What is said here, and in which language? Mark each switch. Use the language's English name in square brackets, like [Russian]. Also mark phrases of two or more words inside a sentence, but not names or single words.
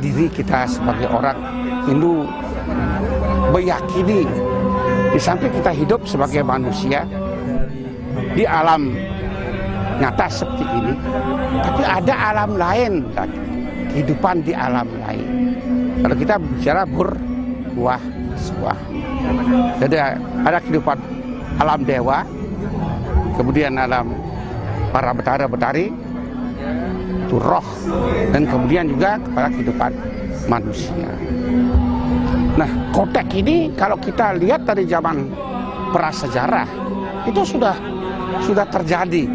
[Indonesian] diri kita sebagai orang Hindu, meyakini di samping kita hidup sebagai manusia di alam nyata seperti ini, tapi ada alam lain, kehidupan di alam lain. Kalau kita bicara berbuah sebuah, jadi ada kehidupan alam dewa, kemudian alam para betara-betari, itu roh, dan kemudian juga kepada kehidupan manusia. Nah, kotek ini kalau kita lihat dari zaman prasejarah itu sudah terjadi.